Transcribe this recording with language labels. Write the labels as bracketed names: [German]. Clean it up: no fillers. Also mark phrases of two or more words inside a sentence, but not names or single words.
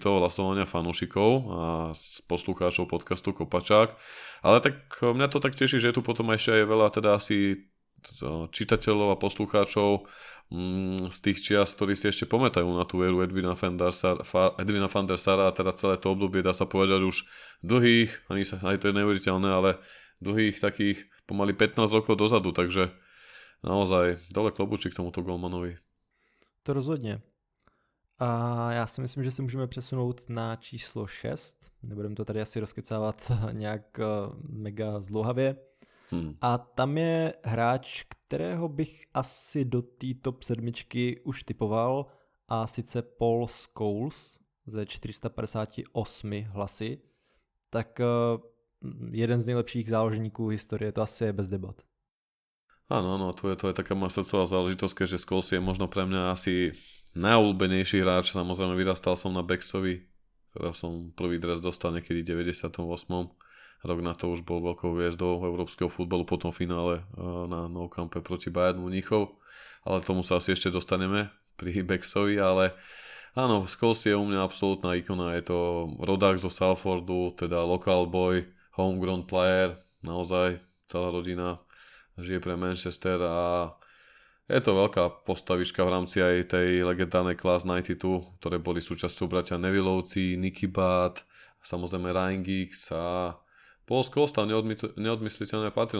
[Slovak] toho hlasovania fanúšikov a poslucháčov podcastu Kopačák, ale tak mňa to tak teší, že je tu potom ešte aj veľa teda asi čitateľov a poslucháčov z tých čias, ktorí si ešte pamätajú na tú éru Edwina van der Sara a teda celé to obdobie, dá sa povedať už dlhých, ani to je neuveriteľné, ale dlhých takých pomaly 15 rokov dozadu, takže naozaj dole klobučík k tomuto golmanovi. [Czech] To rozhodně. A já si myslím, že se můžeme přesunout na číslo 6. Nebudeme to tady asi rozkecávat nějak mega zdlouhavě. A tam je hráč, kterého bych asi do té top 7 už typoval, a sice Paul Scholes ze 458 hlasy. Tak jeden z nejlepších záložníků historie, to asi je bez debat. [Slovak] Áno, to je taká moja srdcová záležitosť, keďže Scholes je možno pre mňa asi najobľúbenejší hráč. Samozrejme vyrastal som na Becksovi, ktorého som prvý dres dostal niekedy v 98. Rok na to už bol veľkou hviezdou európskeho futbalu po tom finále na Nou Campe proti Bayernu Mníchov, ale tomu sa asi ešte dostaneme pri Becksovi, ale áno, Scholes je u mňa absolútna ikona, je to rodák zo Salfordu, teda [English] local boy, homegrown player, [Slovak] naozaj celá rodina žije pre Manchester a je to veľká postavička v rámci aj tej legendárnej Class 92, ktoré boli súčasťou bratia Nevillovci, Nicky Butt, samozrejme Ryan Giggs a Paul Scholes tam neodmysliteľne patril.